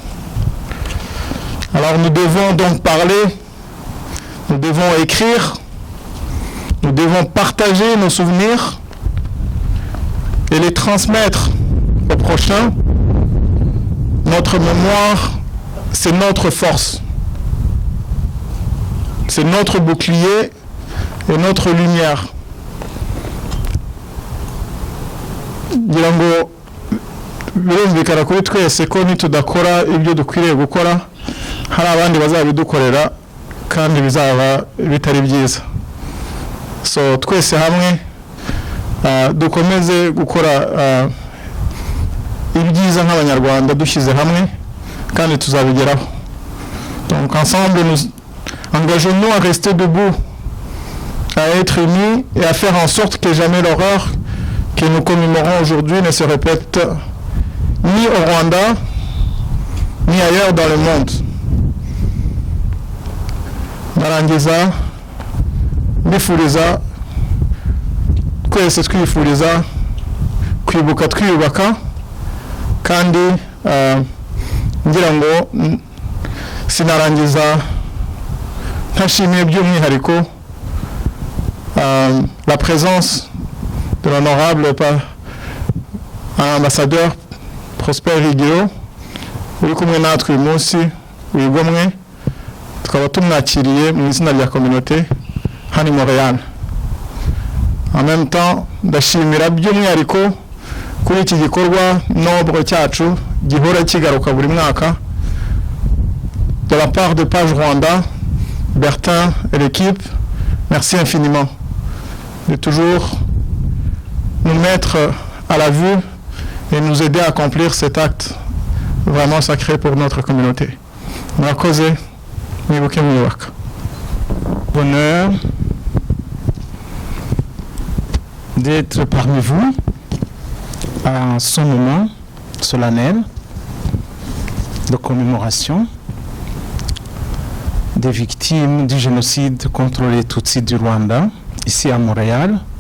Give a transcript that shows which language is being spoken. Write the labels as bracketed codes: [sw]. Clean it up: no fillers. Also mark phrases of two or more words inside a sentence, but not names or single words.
[fr] Alors nous devons donc parler, nous devons écrire, nous devons partager nos souvenirs et les transmettre au prochain. Notre mémoire, c'est notre force. C'est notre bouclier et notre lumière. [rw] ngira ngo birumvikana kuri twese ko nitudakora ibyo dukwiriye gukora hari abandi bazabidukorera kandi bizaba bitari byiza. So twese hamwe dukomeze gukora ibyiza nk'abanyarwanda dushyize hamwe kandi tuzabigeraho. [fr] Donc ensemble nous engageons-nous à rester debout, à être unis et à faire en sorte que jamais l'horreur que nous commémorons aujourd'hui ne se répète ni au Rwanda ni ailleurs dans le monde. [rw] Narangiza mbifuriza twese twifuriza kwibuka twiyubaka kandi ngira ngo sinarangiza ntashimiye by'umwihariko [fr] la présence de l'honorable ambassadeur Prosper Higiro [rw] uri kumwe natwe uyu munsi wigomwe tukaba tumwakiriye mu izina rya communauté hano i Montréal. [fr] En même temps [rw] ndashimira by'umwihariko kuri iki gikorwa nobre cyacu gihora kigaruka buri mwaka [fr] de la part de Page Rwanda, Bertin et l'équipe. Merci infiniment de toujours nous mettre à la vue et nous aider à accomplir cet acte vraiment sacré pour notre communauté. [rw] Murakoze, mwibuke mwiyubaka. [fr] Bonheur d'être parmi vous à ce moment solennel de commémoration des victimes du génocide contre les Tutsis du Rwanda, ici à Montréal.